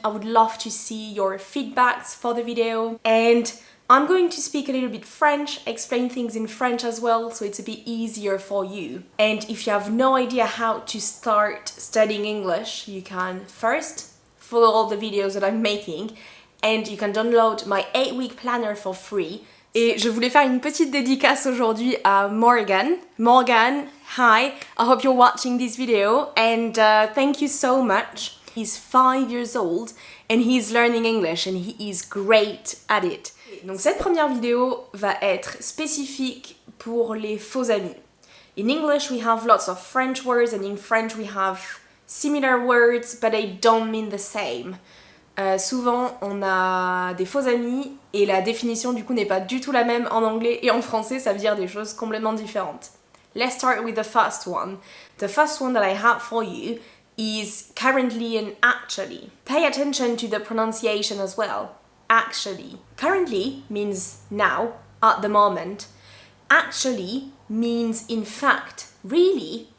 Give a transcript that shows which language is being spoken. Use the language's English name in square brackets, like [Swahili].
[English] I would love to see your feedbacks for the video. And I'm going to speak a little bit French, explain things in French as well, so it's a bit easier for you. And if you have no idea how to start studying English, you can first follow all the videos that I'm making, and you can download my 8-week planner for free. [French] Et je voulais faire une petite dédicace aujourd'hui à Morgan. [English] Morgan, hi, I hope you're watching this video and thank you so much. He's 5 years old and he's learning English and he is great at it. [French] Donc cette première vidéo va être spécifique pour les faux amis. [English] In English we have lots of French words and in French we have similar words but they don't mean the same. [French] Souvent on a des faux amis et la définition du coup n'est pas du tout la même en anglais et en français, ça veut dire des choses complètement différentes. [English] Let's start with the first one. The first one that I have for you is currently and actually. Pay attention to the pronunciation as well. Actually. Currently means now, at the moment. Actually means in fact, really.